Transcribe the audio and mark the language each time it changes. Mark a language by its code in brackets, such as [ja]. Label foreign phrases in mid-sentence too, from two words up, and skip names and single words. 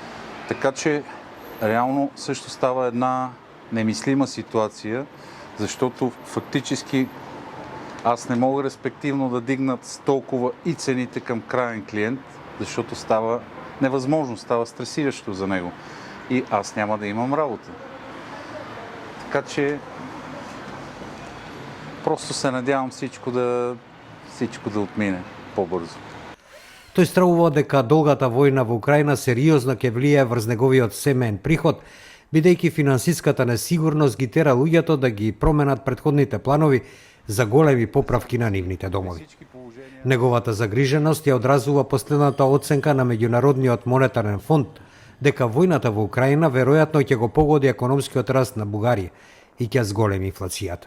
[bg] Така че реално също става една немислима ситуация, защото фактически аз не мога респективно да дигнат с толкова и цените към краен клиент, защото става невъзможно, става стресиращо за него. И аз няма да имам работа. Така че просто се надявам всичко да отмине по-бързо. [mk] Тој стравува дека долгата војна во Украина сериозно ќе влијае врз неговиот семеен приход, бидејќи финансиската несигурност ги тера луѓето да ги променат претходните планови за големи поправки на нивните домови. Неговата загриженост ја одразува последната оценка на Меѓународниот монетарен фонд дека војната во Украина веројатно ќе го погоди економскиот раст на Бугарија и ќе зголеми инфлацијата.